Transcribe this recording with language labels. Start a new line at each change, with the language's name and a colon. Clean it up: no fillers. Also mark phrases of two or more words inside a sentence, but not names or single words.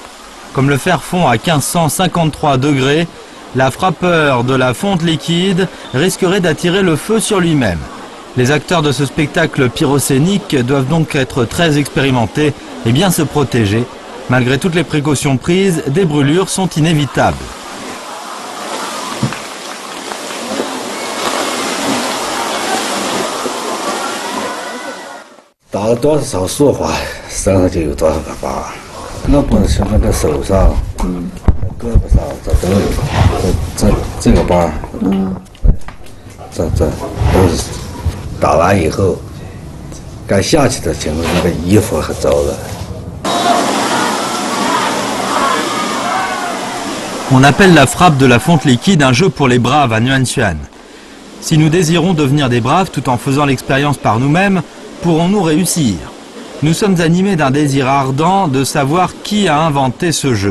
French: Comme le fer fond à 1553 degrés, la frappeur de la fonte liquide risquerait d'attirer le feu sur lui-même. Les acteurs de ce spectacle pyrocénique doivent donc être très expérimentés et bien se protéger. Malgré toutes les précautions prises, des brûlures sont inévitables.
Chinese: 打了多少束花，身上就有多少个疤。那不是那个手上、胳膊上这都有，这个疤，这都是打完以后，该下去的情况，那个衣服很糟的。
French: On appelle la frappe de la fonte liquide un jeu pour les braves à Nuan-Xuan. Si nous désirons devenir des braves tout en faisant l'expérience par nous-mêmes, pourrons-nous réussir? Nous sommes animés d'un désir ardent de savoir qui a inventé ce jeu.